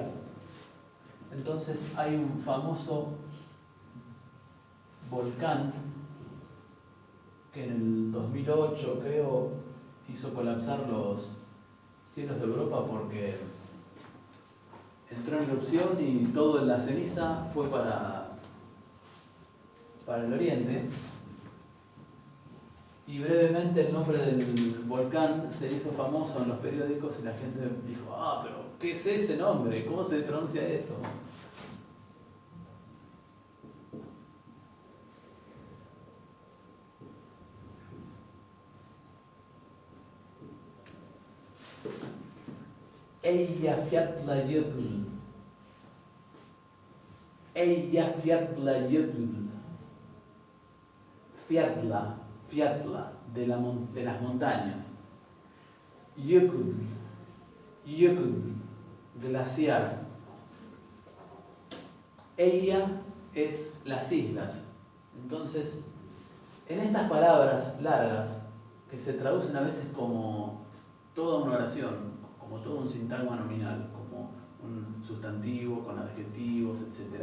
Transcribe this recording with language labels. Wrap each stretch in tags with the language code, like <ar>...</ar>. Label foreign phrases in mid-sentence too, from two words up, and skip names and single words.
<es>Entonces hay un famoso volcán que en el 2008, creo, hizo colapsar los cielos de Europa porque entró en erupción y toda la ceniza fue para el oriente. Y brevemente el nombre del volcán se hizo famoso en los periódicos y la gente dijo, pero ¿qué es ese nombre? ¿Cómo se pronuncia eso? Eyjafjallajökull. Eyjafjallajökull. Fjalla, de las montañas. Jökull, Jökull, glaciar. Ella es las islas. Entonces, en estas palabras largas, que se traducen a veces como toda una oración, como todo un sintagma nominal, como un sustantivo con adjetivos, etc.</es>